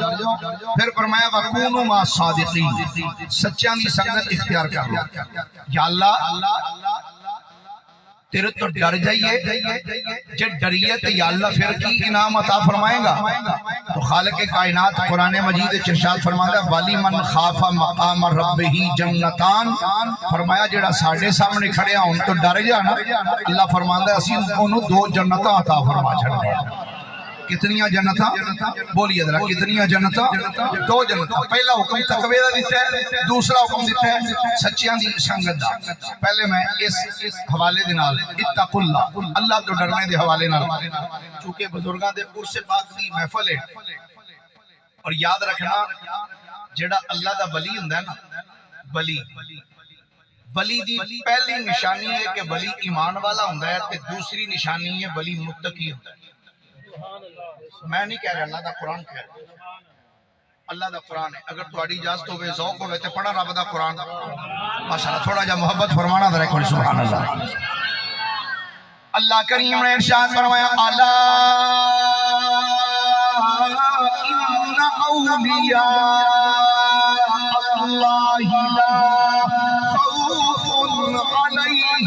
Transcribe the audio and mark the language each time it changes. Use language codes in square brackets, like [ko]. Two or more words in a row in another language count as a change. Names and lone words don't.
[pa] پھر فرمایا [ar] وکونوا مع الصادقین, [pa] سچیاں دی سنگت اختیار کرو. یا اللہ تیرے تو ڈر جائیے, جے ڈریے تو یا اللہ پھر کی انعام عطا فرمائے گا. [ur] تو خالق کائنات قرآن مجید ارشاد فرماتا ہے [ar] ولی من خاف مقام ربہ جنتان. [pa] فرمایا جڑا ساڈے سامنے کھڑیا ہن تو ڈر جا نا, اللہ فرماندا ہے اسی اونوں 2 جنتاں عطا فرما چھڑنے. کتنیاں جنتاں بولیے ذرا کتنیاں جنتاں 2 جنتاں. پہلا حکم تقوی دا دیتا ہے, دوسرا حکم دیتا ہے سچیاں دی سنگت دا. پہلے میں اس حوالے دے نال [ar] اتقوا اللہ, [pa] اللہ تو ڈرنے دے حوالے نال چونکہ بزرگاں دے عرس پاک دی محفل ہے اور یاد رکھنا جڑا اللہ دا ولی ہوندا ہے نا ولی دی پہلی نشانی ہے کہ ولی ایمان والا ہوندا ہے تے دوسری نشانی ہے ولی متقی ہوندا ہے. میں نہیں کہہ رہا اللہ دا قرآن کہہ رہا, اللہ دا قرآن ہے. اگر تہاڈی اجازت ہوے ذوق ہوے تے پڑھا رب دا قرآن ماشاءاللہ. تھوڑا جا محبت فرمانا ذرا کوئی [ar] سبحان اللہ. [pa] اللہ کریم نے ارشاد فرمایا [ar] الا ان اولیاء اللہ لا خوف